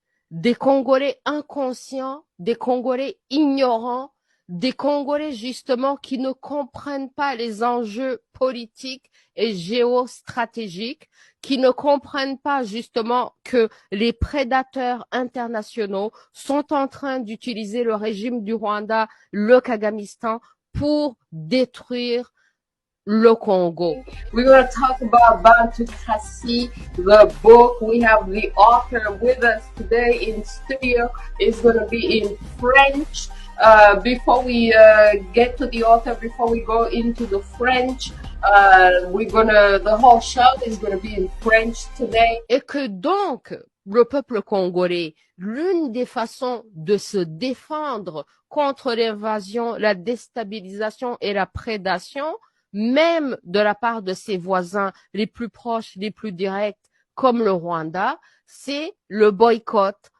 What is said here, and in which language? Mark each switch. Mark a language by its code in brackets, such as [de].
[fr] Des Congolais inconscients, des Congolais ignorants, des Congolais justement qui ne comprennent pas les enjeux politiques et géostratégiques, qui ne comprennent pas justement que les prédateurs internationaux sont en train d'utiliser le régime du Rwanda, le Kagamistan, pour détruire le Congo. [en] We will talk about Bantu Kasi, the book. We have the author with us today in studio. It's going to be in French. Before we get to the author, before we go into the French, the whole show is gonna be in French today. [fr] Et que donc, le peuple congolais, l'une des façons de se défendre contre l'invasion, la déstabilisation et la prédation, même de la part de ses voisins les plus proches, les plus directs, comme le Rwanda, c'est le boycott.